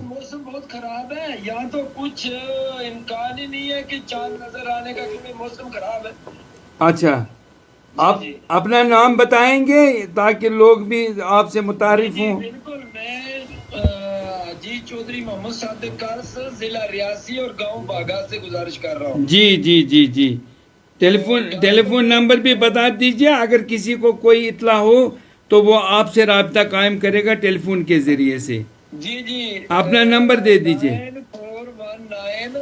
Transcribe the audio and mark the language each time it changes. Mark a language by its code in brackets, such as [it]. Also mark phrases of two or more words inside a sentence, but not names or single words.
[ur] موسم بہت خراب ہے یہاں تو کچھ امکان ہی نہیں ہے کہ چاند نظر آنے کا کیونکہ موسم خراب ہے. اچھا، آپ جی اپنا نام بتائیں گے تاکہ لوگ بھی آپ سے متعارف جی ہوں؟ بالکل. میں جی چودھری محمد صادق کارس ضلع ریاسی اور گاؤں باغا سے گزارش کر رہا ہوں. جی جی جی جی، ٹیلی فون نمبر بھی بتا دیجیے، اگر کسی کو کوئی اطلاع ہو تو وہ آپ سے رابطہ قائم کرے گا ٹیلی فون کے ذریعے سے. جی جی اپنا نمبر دے دیجیے. 9419